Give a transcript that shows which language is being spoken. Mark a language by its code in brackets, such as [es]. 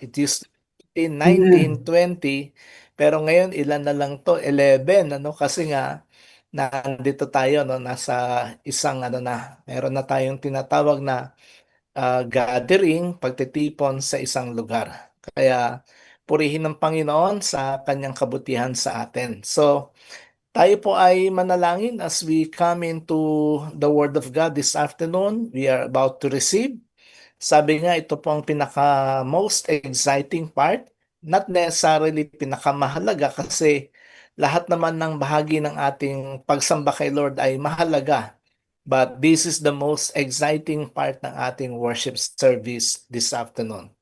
[en] It used to be 19, 20, [tl] pero ngayon ilan na lang to, 11, kasi nga nandito tayo, no, nasa isang meron na tayong tinatawag na gathering, pagtitipon sa isang lugar. Kaya purihin ng Panginoon sa kanyang kabutihan sa atin. [en] So, [tl] tayo po ay manalangin [en] as we come into the Word of God this afternoon. We are about to receive. [tl] Sabi nga, ito po ang pinaka [en] most exciting part. Not necessarily [tl] pinakamahalaga kasi lahat naman ng bahagi ng ating pagsamba kay Lord ay mahalaga. [en] But this is the most exciting part ng ating worship service this afternoon.